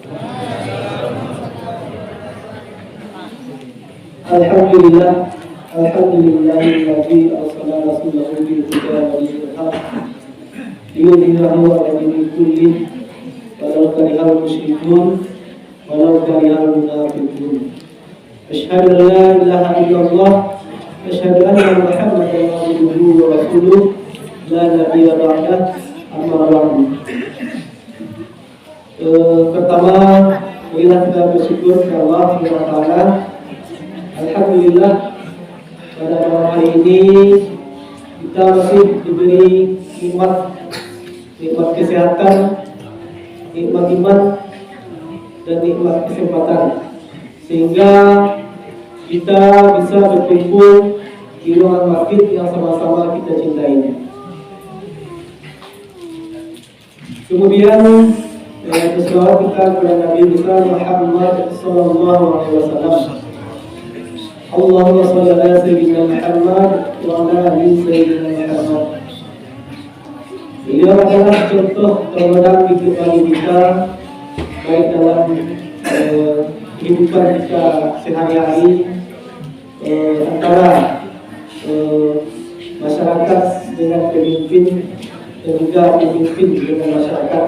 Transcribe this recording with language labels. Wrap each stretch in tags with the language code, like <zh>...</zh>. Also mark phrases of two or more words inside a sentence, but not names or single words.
<ar>الحمد لله، الحمد لله الذي أرسل رسوله بالهدى ودين الحق ليظهره على الدين كله ولو كره المشركون ولو كره المنافقون. أشهد أن لا إله إلا الله وأشهد أن محمدا عبده ورسوله لا نبي بعده.</ar> <id>Pertama, marilah kita bersyukur kepada Allah SWT. Alhamdulillah, pada malam hari ini kita masih diberi nikmat kesehatan, nikmat iman, dan nikmat kesempatan, sehingga kita bisa berkumpul di ruangan masjid yang sama-sama kita cintai. Kemudian berselawat kita kepada Nabi besar Muhammad</id> <ar>صلى الله عليه وسلم. اللهم صل على سيدنا محمد وعلى آل سيدنا محمد.</ar> <id>Beliau adalah contoh teladan bagi kita, baik dalam kehidupan kita sehari-hari, antara masyarakat dengan pemimpin dan juga pemimpin dengan masyarakat.</id>